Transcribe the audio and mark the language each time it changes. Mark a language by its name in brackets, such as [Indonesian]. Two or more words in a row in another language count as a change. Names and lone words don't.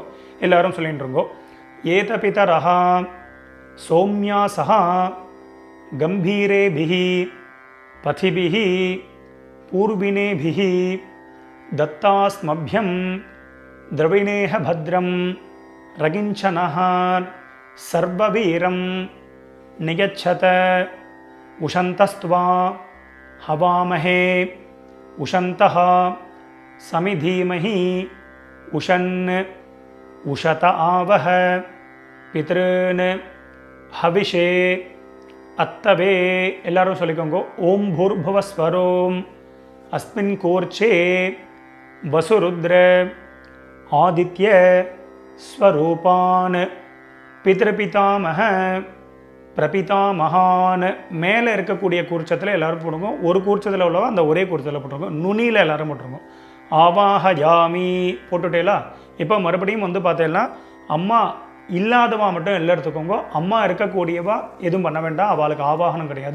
[Tamil] எல்லாரும் சொல்லிட்டு இருக்கோம். [Sanskrit] एत पितरः सौम्यासः गम्भीरेभिः पथिभिः पूर्विणेभिः दत्तास्मभ्यम् द्रविणेह भद्रं रयिञ्चनः सर्ववीरम् निगच्छत उशन्तस्त्वा हवामहे उशन्तः समिधीमहि उशन् उशत आवह पितॄन् हविषे अत्तवे [Tamil] எல்லாரும் சொல்லிக்கோங்க. [Sanskrit] ॐ भूर्भुवस्सुवरोम् अस्मिन् कोर्चे वसुरुद्र आदित्य स्वरूपान् पितृपितामह பிரபிதாமகான். [Tamil] மேலே இருக்கக்கூடிய கூர்ச்சத்தில் எல்லாரும் போட்டுருங்க. ஒரு கூர்ச்சத்தில் உள்ளவா அந்த ஒரே கூர்ச்சத்தில் போட்டுருங்க. நுனியில் எல்லாரும் போட்டுருங்க. ஆவாஹயாமி போட்டுட்டேலா. இப்போ மறுபடியும் வந்து பார்த்தேன்னா அம்மா இல்லாதவா மட்டும் எல்லாம் எடுத்துக்கோங்க. அம்மா இருக்கக்கூடியவா எதுவும் பண்ண வேண்டாம், அவளுக்கு ஆவாகனம் கிடையாது.